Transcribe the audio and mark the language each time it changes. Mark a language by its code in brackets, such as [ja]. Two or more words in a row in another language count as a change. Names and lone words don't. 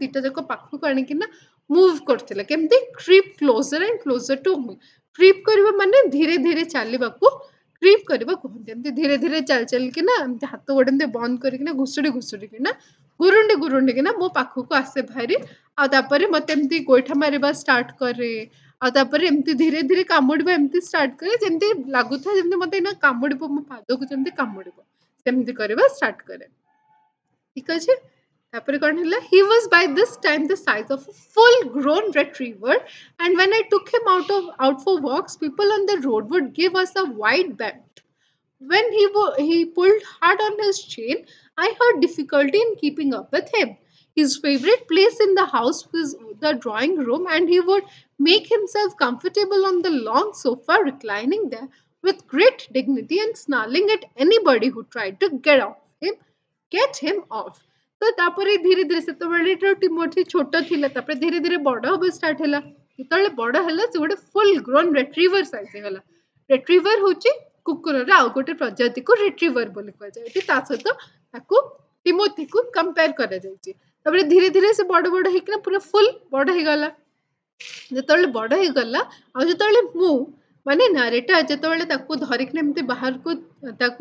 [or] ଦିଟା ଯାକ ପାଖକୁ ଆଣିକିନା ମୁଭ୍ କରୁଥିଲା କେମିତି [en] creep closer and closer to me [or] କ୍ରିପ୍ କରିବା ମାନେ ଧୀରେ ଧୀରେ ଚାଲିବାକୁ କ୍ରିପ୍ କରିବା କୁହନ୍ତି ଏମିତି ଧୀରେ ଧୀରେ ଚାଲି ଚାଲିକିନା ଏମିତି ହାତ ଗୋଡ଼ ଏମିତି ବନ୍ଦ କରିକିନା ଘୁଷୁଡ଼ିକିନା ଗୁରୁଣ୍ଡିକିନା ମୋ ପାଖକୁ ଆସେ ଭାରି ଆଉ ତାପରେ ମତେ ଏମିତି ଗୋଇଠା ମାରିବା ଷ୍ଟାର୍ଟ କରେ ଆଉ ତାପରେ ଏମିତି ଧୀରେ ଧୀରେ କାମୁଡ଼ିବା ଏମିତି ଷ୍ଟାର୍ଟ କରେ ଯେମିତି ଲାଗୁଥାଏ ଯେମିତି ମତେ ଏଇନା କାମୁଡ଼ିବ ମୋ ପାଦକୁ ଯେମିତି କାମୁଡ଼ିବ ସେମିତି କରିବା ଷ୍ଟାର୍ଟ କରେ ଠିକ ଅଛି ତାପରେ କଣ ହେଲା [en] he was by this time the size of a full grown retriever and when I took him out for walks people on the road would give us a wide berth when he pulled hard on his chain, I had difficulty in keeping up with him. His favorite place in the house was the drawing room, and he would make himself comfortable on the long sofa, reclining there with great dignity and snarling at anybody who tried to get him off. [or] ତ ତାପରେ ଧୀରେ ଧୀରେ ସେତେବେଳେ ଟିମୋଥି ଛୋଟ ଥିଲା ତାପରେ ଧୀରେ ଧୀରେ ବଡ଼ ହବା ଷ୍ଟାର୍ଟ ହେଲା ଯେତେବେଳେ ବଡ଼ ହେଲା ସେ ଗୋଟେ [en] full grown retriever size [or] ହେଇଗଲା ରେଟ୍ରିଭର ହଉଛି କୁକୁରର ଆଉ ଗୋଟେ ପ୍ରଜାତିକୁ ରିଟ୍ରିଭର ବୋଲି କୁହାଯାଏ ଏଠି ତା ସହିତ ତାକୁ ଟିମୋଥିକୁ କମ୍ପେୟାର କରାଯାଇଛି ତାପରେ ଧୀରେ ଧୀରେ ସେ ବଡ଼ ବଡ଼ ହେଇକିନା ପୁରା ଫୁଲ୍ ବଡ଼ ହେଇଗଲା ଯେତେବେଳେ ବଡ଼ ହେଇଗଲା ଆଉ ଯେତେବେଳେ ମୁଁ ମାନେ ନାରେଟା ଯେତେବେଳେ ତାକୁ ଧରିକିନା ଏମିତି ବାହାରକୁ ତାକୁ